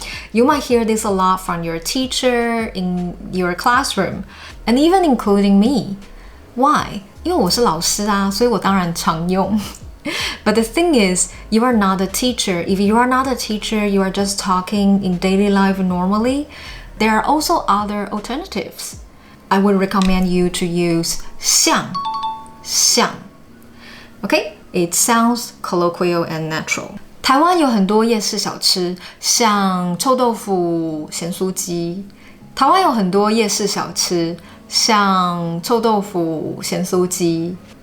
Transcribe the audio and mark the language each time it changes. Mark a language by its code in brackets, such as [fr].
[en] You might hear this a lot from your teacher in your classroom, and even including me. Why? [zh] 因为我是老师啊，所以我当然常用。 [en] But the thing is, you are not a teacher. If you are not a teacher, you are just talking in daily life normally. There are also other alternatives. I would recommend you to use 像 Okay? It sounds colloquial and natural. [zh] 台湾有很多夜市小吃，像臭豆腐、咸酥鸡。台湾有很多夜市小吃，像臭豆腐、咸酥鸡。